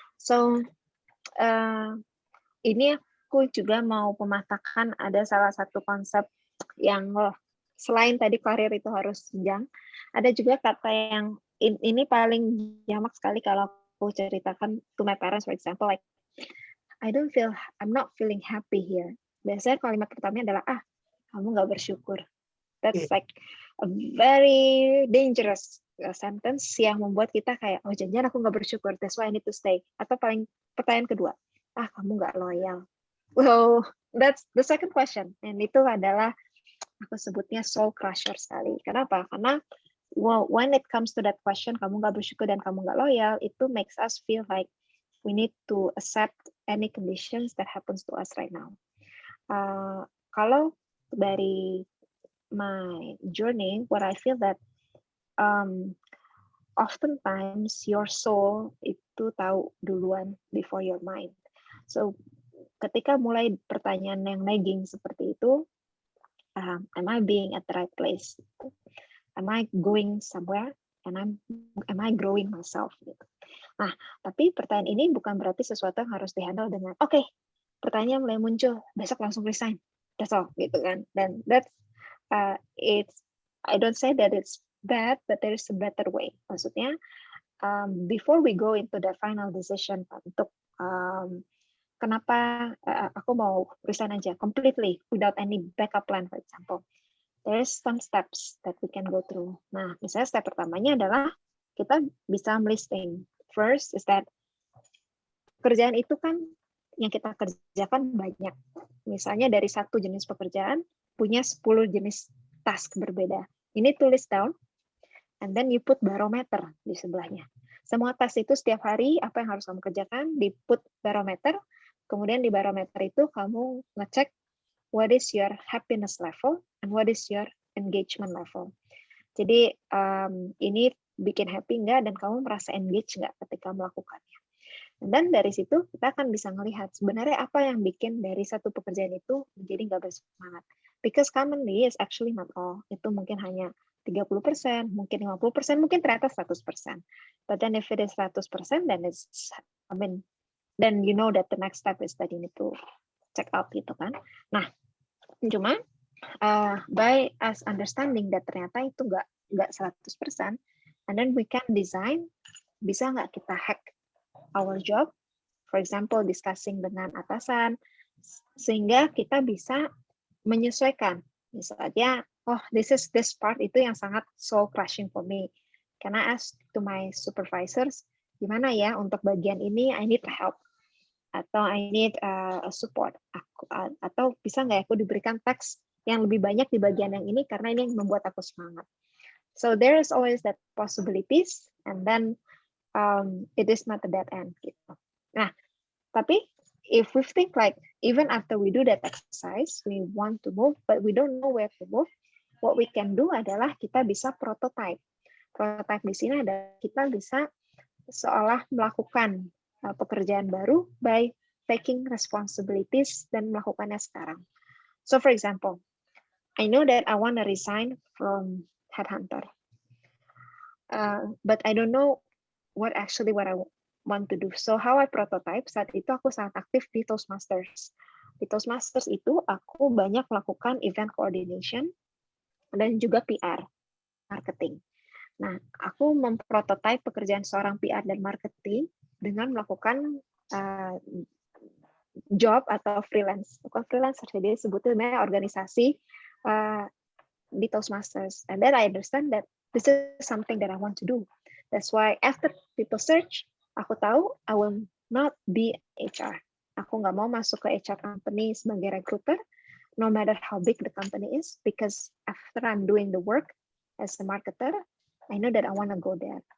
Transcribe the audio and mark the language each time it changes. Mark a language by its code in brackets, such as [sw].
[id] So ini aku juga mau mematahkan ada salah satu konsep yang selain tadi karir itu harus jenjang, ada juga kata yang ini paling jamak sekali kalau aku ceritakan [en] to my parents for example like I'm not feeling happy here. [id] Biasanya kalimat pertamanya adalah kamu nggak bersyukur. [en] That's like a very dangerous sentence [id] yang membuat kita kayak jangan aku nggak bersyukur, [en] that's why I need to stay. [id] Atau pertanyaan kedua, kamu nggak loyal. [en] Well, that's the second question. [id] And itu adalah aku sebutnya soul crusher sekali. Kenapa? [en] Karena when it comes to that question, [id] kamu nggak bersyukur dan kamu nggak loyal, itu [en] makes us feel like we need to accept any conditions that happens to us right now. [id] Kalau dari [en] my journey, what I feel that oftentimes your soul [id] itu tahu duluan [en] before your mind. So [id] ketika mulai pertanyaan yang [en] nagging [id] seperti itu, [en] am I being at the right place? Am I going somewhere? And am I growing myself? Gitu. [id] Nah, tapi pertanyaan ini bukan berarti sesuatu yang harus dihandle dengan oke, pertanyaan mulai muncul, besok langsung resign. [en] That's all, gitu kan. Dan that's I don't say that it's bad, but there is a better way. Maksudnya, before we go into the final decision [id] untuk kenapa aku mau resign aja [en] completely without any backup plan, for example. There is some steps that we can go through. [id] Nah, misalnya step pertamanya adalah kita bisa melisting. [en] First is that [id] kerjaan itu kan yang kita kerjakan banyak. Misalnya dari satu jenis pekerjaan punya 10 jenis task berbeda. Ini tulis [en] down, and then you put barometer [id] di sebelahnya. Semua task itu setiap hari apa yang harus kamu kerjakan, di put barometer, kemudian di barometer itu kamu ngecek [en] what is your happiness level and what is your engagement level. [id] Jadi ini bikin happy nggak dan kamu merasa engage nggak ketika melakukannya. Dan dari situ kita akan bisa melihat sebenarnya apa yang bikin dari satu pekerjaan itu menjadi nggak bersemangat. [en] Because commonly is actually not all. [id] Itu mungkin hanya 30%, mungkin 50%, mungkin ternyata 100%. [en] But then if it is 100%, then it's, then you know that the next step is that you need to check out gitu kan. [id] Nah, cuma [en] by us understanding that [id] ternyata itu nggak 100%, [en] and then we can design, [id] bisa nggak kita [en] hack our job, for example discussing [id] dengan atasan, sehingga kita bisa menyesuaikan. [en] Misalnya, oh this part [id] itu yang sangat [en] soul crushing for me. Can I ask to my supervisors, [id] gimana ya untuk bagian ini [en] I need help, [id] atau [en] I need a support, [id] atau bisa nggak aku diberikan teks yang lebih banyak di bagian yang ini karena ini yang membuat aku semangat. [en] So there is always that possibilities, and then it is not a dead end gitu. Nah, tapi if we think like even after we do that exercise, we want to move, but we don't know where to move, what we can do [id] adalah kita bisa prototype. Prototype di sini adalah kita bisa seolah melakukan pekerjaan baru [en] by taking responsibilities [id] dan melakukannya sekarang. [en] So for example, I know that I want to resign from Headhunter, but I don't know what I want to do. So how I prototype, [id] saat itu aku sangat aktif di Toastmasters. Di Toastmasters itu aku banyak melakukan event coordination dan juga PR, marketing. Nah, aku memprototype pekerjaan seorang PR dan marketing dengan melakukan job atau freelance. Bukan freelancer, jadi sebutnya organisasi di Toastmasters. [en] And then I understand that this is something that I want to do. That's why after people search, [id] aku tahu [en] I will not be HR. [id] Aku nggak mau masuk ke HR company sebagai recruiter, [en] no matter how big the company is, because after I'm doing the work as a marketer, I know that I want to go there.